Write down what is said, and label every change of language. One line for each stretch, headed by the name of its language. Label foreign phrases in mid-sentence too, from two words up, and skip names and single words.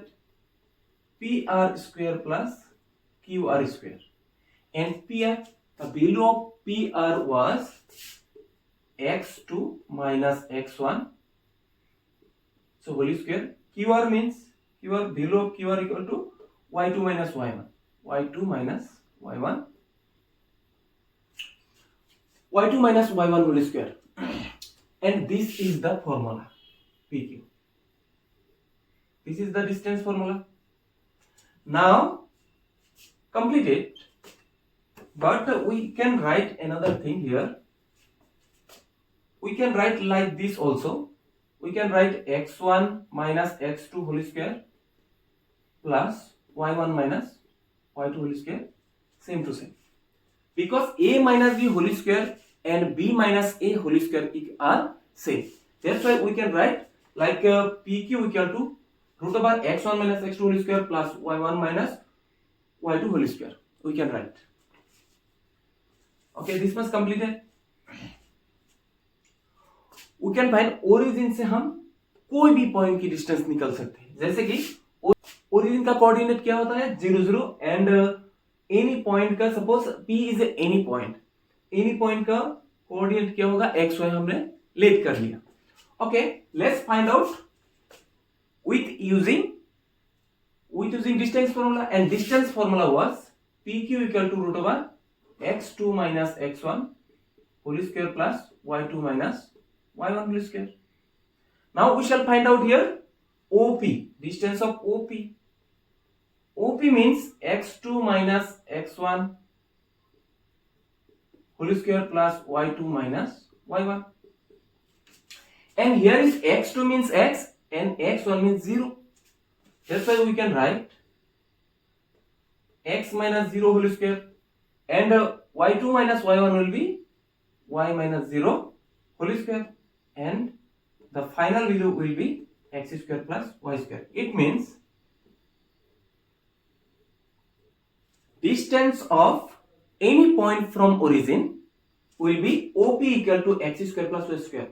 English: PR square plus QR square. And PR, the value of PR was x2 minus x1. So whole square. QR means QR, value of QR equal to y2 minus y1. y2 minus y1. y2 minus y1 whole square. And this is the formula PQ. This is the distance formula. Now complete it, but we can write another thing here. We can write like this also. We can write x1 minus x2 whole square plus y1 minus y2 whole square, same to same. Because a minus b whole square and b minus a whole square are same. That's why we can write like PQ equal to root over x1 minus x2 whole square plus y1 minus y2 whole square. We can write. Okay, this much completed. We can find origin
Hindi: से हम कोई भी पॉइंट की डिस्टेंस निकल सकते हैं. जैसे कि ओरिजिन का कोऑर्डिनेट क्या होता है 0 0
English: and any point
Hindi: का,
English: suppose P is any point, any point
Hindi: का कोऑर्डिनेट क्या होगा XY हमने लेट कर लिया.
English: okay, let's find out with using distance formula, and distance formula was PQ equal to root over x2 minus x1 whole square plus y2 minus y1 whole square. Now we shall find out here OP, distance of OP. OP means x2 minus x1 whole square plus y2 minus y1. And here is x2 means x and x1 means 0. That's why we can write x minus 0 whole square, and y2 minus y1 will be y minus 0 whole square, and the final value will be x square plus y square. It means distance of any point from origin will be OP equal to x square plus y square.